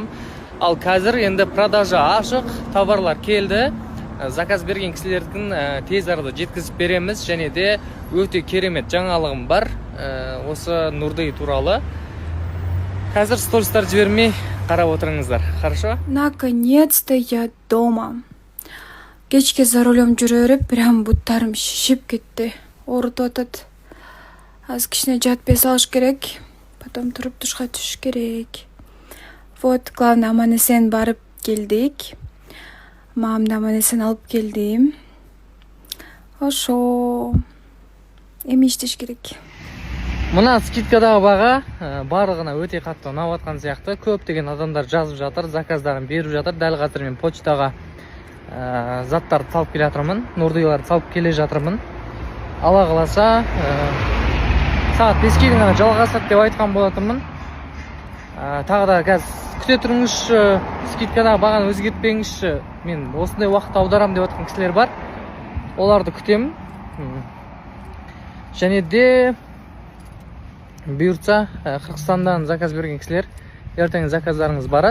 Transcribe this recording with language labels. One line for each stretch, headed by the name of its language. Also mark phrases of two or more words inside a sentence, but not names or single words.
Kazakh: Ал қазір енді продажа ашық, товарлар келді. Заказ берген кісілердің тез арада жеткізіп береміз, және де өте керемет жаңалығым бар. Осы Нурдей туралы. Қазір стористар жібермей қарап отырыңыздар.
Russian: Хорошо? Наконец-то я дома.
Kyrgyz: Кечке
Russian: за рулем
Kyrgyz: жүрө берип, прям буттарым шишип кетти. Оорутуп атат. Аз кичине жатып эс алыш керек. Потом туруп душка түшүш керек.
Russian: Вот, главное,
Kyrgyz: аман-эсен барып келдик. Мамамды аман-эсен алып келдим. Ошо. Эми иштеш керек. Мына скидкадагы бага барлыгына өте катты унап аткан сыяктуу. Көптөгөн адамдар жазып жатыр, заказдарын берип жатыр.
Kazakh: Дәл азыр мен почтага заттарды салып келе жатырмын, Нурдейларды салып келе жатырмын.
Kyrgyz: Алла кааласа саат 5-ке гана жалгасат деп айткан болатынмын.
Kazakh: Тағы да қазір күте тұрыңызшы, скидкадағы бағаны өзгертпеңізші. Мен осындай уақыт аударам деп жатқан кісілер бар. Оларды күтемін. Және де бұйыртса Қырғызстандан заказ берген кісілер ертең заказдарыңыз барат.